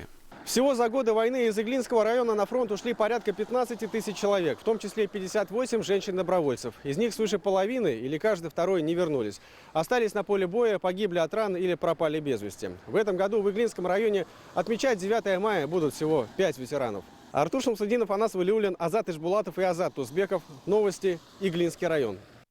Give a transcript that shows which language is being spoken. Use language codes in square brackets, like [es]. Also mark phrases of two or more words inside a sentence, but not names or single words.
[ru] Всего за годы войны из Иглинского района на фронт ушли порядка 15 тысяч человек, в том числе 58 женщин-добровольцев. Из них свыше половины или каждый второй не вернулись. Остались на поле боя, погибли от ран или пропали без вести. В этом году в Иглинском районе отмечать 9 мая будут всего 5 ветеранов. Артур Шамсудинов, Анас Валиуллин, Азат Ишбулатов и Азат Тузбеков. Новости. Иглинский район.